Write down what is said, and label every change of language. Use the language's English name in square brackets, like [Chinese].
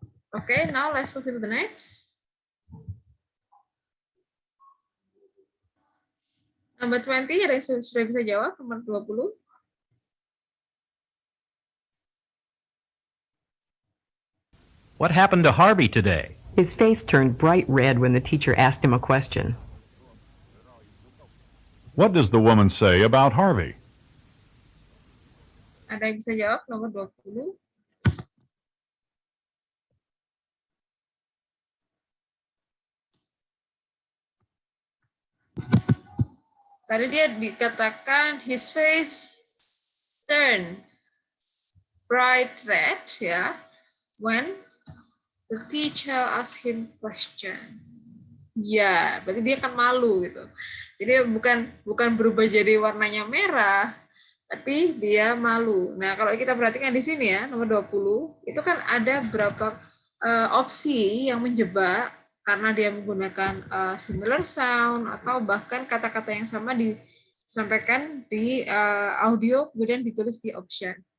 [English] Oke, now let's move to the next. Number 20, [Indonesian] ada yang sudah bisa jawab? Nomor 20. [English] What happened to Harvey today? His face turned bright red when the teacher asked him a question. What does the woman say about Harvey? [Indonesian] Ada yang bisa jawab? Nomor 20. Tadi dia dikatakan [English] his face turn bright red, ya, when the teacher asked him question. [Indonesian] Ya, berarti dia akan malu gitu. Jadi bukan berubah jadi warnanya merah, tapi dia malu. Nah, kalau kita perhatikan di sini ya, nomor 20, itu kan ada beberapa opsi yang menjebak karena dia menggunakan [English] similar sound [Indonesian] atau bahkan kata-kata yang sama disampaikan di audio kemudian ditulis di option.